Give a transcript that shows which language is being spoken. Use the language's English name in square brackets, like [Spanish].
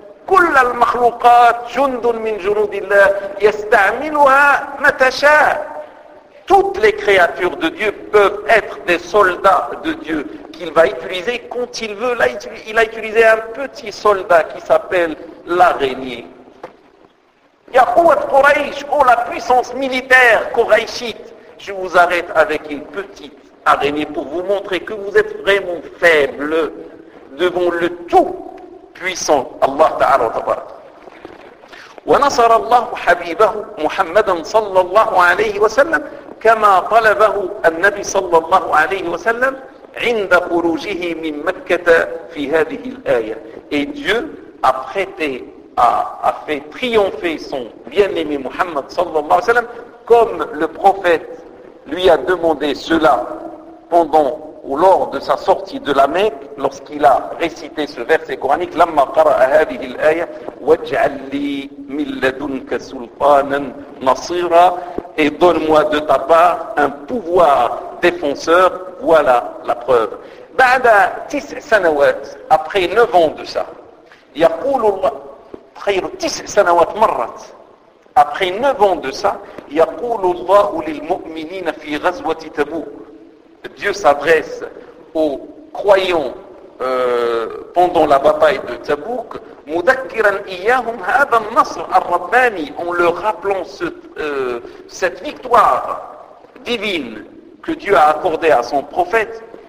[Arabic] كل المخلوقات جند من جنود الله يستعملها متى شاء. [French] Toutes les créatures de Dieu peuvent être des soldats de Dieu qu'il va utiliser quand il veut. Là, il a utilisé un petit soldat qui s'appelle l'araignée. [Arabic] Yaqouat Quraysh, [French] oh la puissance militaire Quraishite, je vous arrête avec une petite araignée pour vous montrer que vous êtes vraiment faible devant le tout puissant Allah Ta'ala Tabarak. [Arabic] ونصر الله حبيبه محمدا صلى الله عليه وسلم كما طلبه النبي صلى الله عليه وسلم عند خروجه من مكة في هذه الآية. [French] Et Dieu a prêté, a fait triompher son bien-aimé Muhammad صلى الله عليه وسلم comme le prophète lui a demandé cela pendant ou lors de sa sortie de la Mecque lorsqu'il a récité ce verset coranique [Arabic] لما قرأ هذه الآية واجعل لي من لدنك سلطانا نصيرا. [French] Et donne-moi de ta part un pouvoir défenseur. Voilà la preuve. [Arabic] بعد تسع سنوات, [French] après 9 ans de ça, [Arabic] يقول الله, خير تسع سنوات مرت, après 9 ans de ça, يقول الله للمؤمنين في غزوة تبوك. [French] Dieu s'adresse aux croyants pendant la bataille de Tabouk, [Arabic] mudakkiran iyyahum hadha an-nasr ar-rabbani, [French] en leur rappelant cette victoire divine que Dieu a accordée à son prophète.